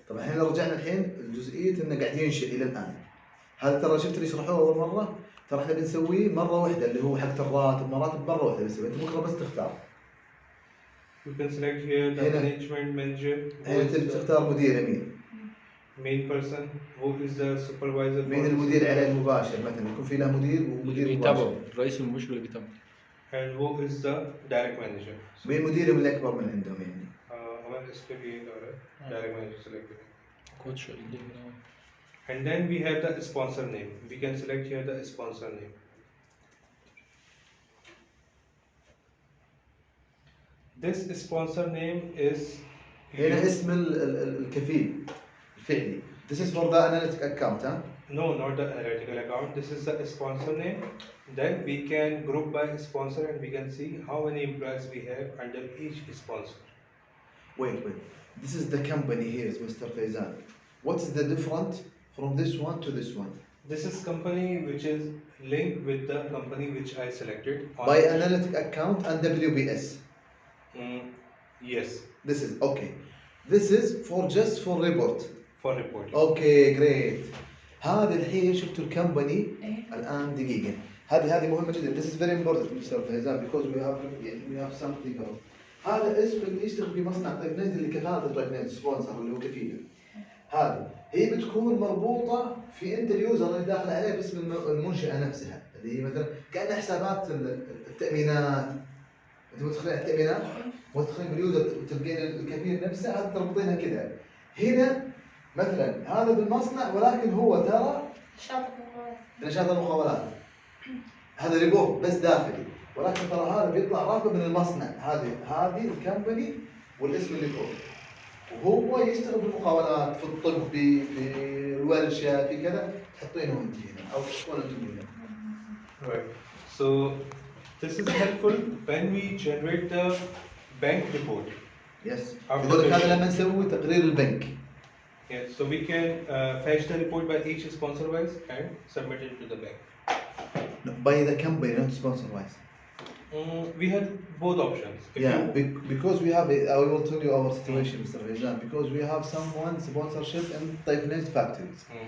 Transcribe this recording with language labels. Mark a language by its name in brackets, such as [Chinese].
[Arabic] طبعا احنا لو رجعنا الحين لجزئيه انه قاعد ينشئ الى الان. هذا ترى شفت اللي شرحوه اول مره ترى احنا بنسويه مره واحده اللي هو حق الراتب مراتب مره واحده بنسويه انت بكره بس تختار. [English] You can select here the [Arabic] هنا [English] management manager. [Arabic] هنا تبي تختار مدير مين. [English] Main person, who is the supervisor. [Arabic] مين المدير عليه المباشر مثلا يكون في له مدير اللي ومدير بيتابعه مباشر. الرئيس المباشر اللي بيتابعه. [English] And who is the direct manager. [Arabic] مين مديرهم اللي اكبر من عندهم يعني. [Hindi] हमारे इस पे भी एक और है [English] direct manager select [Hindi] करेंगे. [Arabic] كوتش اللي هنا. [English] And then we have the sponsor name. We can select here the sponsor name. This sponsor name is [Arabic] هنا اسم الكفيل الفعلي. [English] This is for the analytic account, huh? No, not the analytical account. This is the sponsor name. Then we can group by sponsor and we can see how many employees we have under each sponsor. Wait. This is the company here, Mr. Faizan. What is the difference from this one to this one? This is company which is linked with the company which I selected. By analytic account and WBS. Yes. This is okay. This is for just for report. For reporting. Okay, great. [Arabic] هذا الحين شفتوا الكمباني الان دقيقه هذه مهمه جدا. [English] This is very important Mr. Faizan because we have something else. [Arabic] هذا اسم اللي يشتغل في مصنع طيب نيت اللي كفاءة طيب نيت سبونسر اللي هو كفيله. هذه هي بتكون مربوطه في انت اليوزر اللي داخل عليه باسم المنشاه نفسها اللي هي مثلا كانها حسابات التامينات. انت مدخلين على التامينات مدخلين باليوزر وتلقين الكفيل نفسه هذا تربطينها كذا. هنا مثلا هذا بالمصنع ولكن هو ترى نشاط المقاولات هذا ريبورت بس داخلي ولكن ترى هذا بيطلع راتبه من المصنع. هذه الكمباني والاسم اللي فوق وهو يشتغل في المقاولات في الطب في الورشه في كذا تحطينه انت هنا او تحطونه انتم هنا. [English] Right. So this is helpful when we generate the bank report. Yes. [Arabic] يقول لك هذا لما نسوي تقرير البنك. [English] Yes. So we can fetch the report by each sponsor wise and submit it to the bank. No, by the company, not sponsor wise. We have both options. Because we have, I will tell you our situation, Mr. Faizan, because we have someone sponsorship in Taifnet factories.